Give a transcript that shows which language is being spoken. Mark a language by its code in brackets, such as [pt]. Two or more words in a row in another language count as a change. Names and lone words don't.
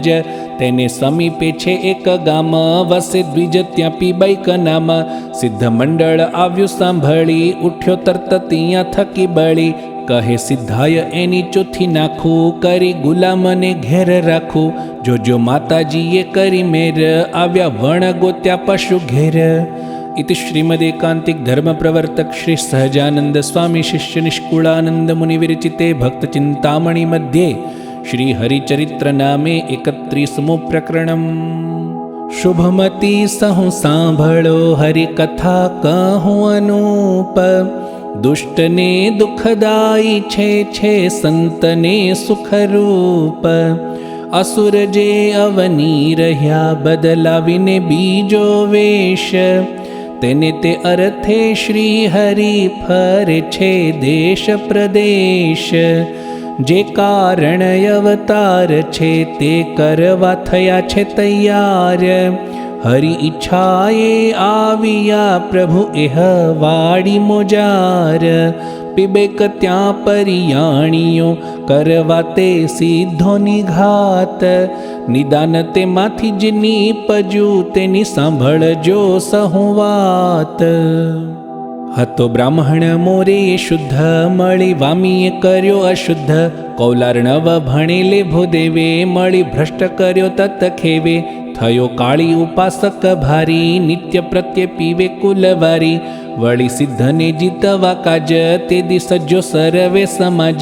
[gu] તેને સમીપે છે એક ગામ, વસે દ્વિજ ત્યાં પીબાઈક નામ. સિદ્ધ મંડળ આવ્યું સાંભળી, ઉઠ્યો તરત ત્યાં થકી બળી. કહે સિદ્ધાય એની ચોથી નાખું, કરી ગુલામને ઘેર રાખું. જોજો માતાજીએ કરી મેર, આવ્યા વણ ગોત્યા પશુ ઘેર. [sa] इति श्रीमदेकांतिक धर्म प्रवर्तक श्री सहजानंद स्वामी शिष्य निष्कुलानंद मुनि विरचिते भक्त चिंतामणि मध्ये श्री हरिचरित्र नामे 31मो प्रकरणम। [gu] શુભમતી સહુ સાંભળો હરિ કથા કહું અનૂપ। દુષ્ટને દુખદાયી છે સંતને સુખરૂપ। અસુર જે અવની રહ્યા બદલાવીને બીજો વેશ। તેને તે અર્થે શ્રી હરિ ફરે છે દેશ પ્રદેશ। જે કારણ અવતાર છે તે કરવા થયા છે તૈયાર। હરિ ઇચ્છાએ આવિયા પ્રભુ એહ વાડી મોજાર। પીબેક ત્યા પરિયાણિયોં કરવા તે સીધો નિઘાત। નિદાન તે માથી જની પજૂ તેની સાંભળજો સહુ વાત। હતો બ્રાહ્મણ મોરે શુદ્ધ, મળી વામીએ કર્યો અશુદ્ધ. કૌલાર્ણવ ભણેલે ભૂદેવે, મળી ભ્રષ્ટ કર્યો તત ખેવે. થયો કાળી ઉપાસક ભારી, નિત્ય પ્રત્યે પીવે કુલવારી. વળી સિદ્ધને જીતવા કાજ, તે દી સજ્જો સર્વે સમાજ.